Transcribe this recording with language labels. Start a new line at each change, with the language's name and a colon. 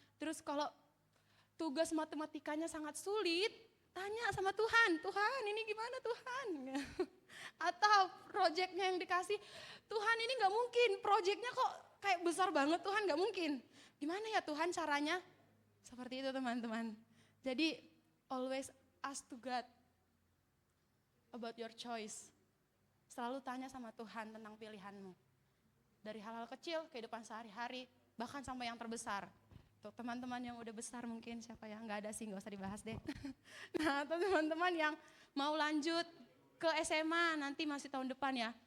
Indonesian: Terus kalau tugas matematikanya sangat sulit, tanya sama Tuhan. Tuhan ini gimana Tuhan? Atau proyeknya yang dikasih, Tuhan ini gak mungkin, proyeknya kok kayak besar banget Tuhan, gak mungkin. Gimana ya Tuhan caranya? Seperti itu teman-teman.
English: Jadi always ask to God about your choice.
Indonesian: Selalu tanya sama Tuhan tentang pilihanmu. Dari hal-hal kecil, kehidupan sehari-hari, bahkan sampai yang terbesar. Untuk teman-teman yang udah besar mungkin, siapa yang nggak ada sih, nggak usah dibahas deh. Nah, atau teman-teman yang mau lanjut ke SMA nanti masih tahun depan ya.